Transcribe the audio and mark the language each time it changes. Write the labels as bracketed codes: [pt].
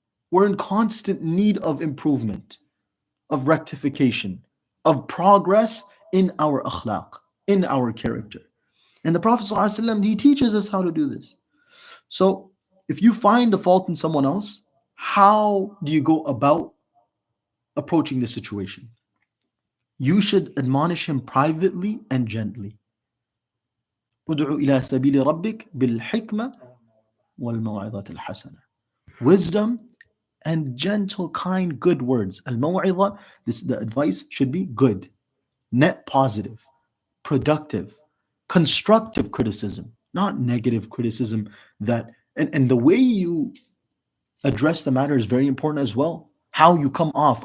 [en] We're in constant need of improvement, of rectification, of progress in our akhlaq, in our character. And the Prophet ﷺ, he teaches us how to do this. So if you find a fault in someone else, how do you go about approaching the situation? You should admonish him privately and gently. [ar] ادعو إلى سبيل ربك بالحكمة والموعظة الحسنة. [en] Wisdom and gentle, kind, good words. Al-maw'idha, the advice should be good, net positive, productive, constructive criticism, not negative criticism. And the way you address the matter is very important as well. How you come off.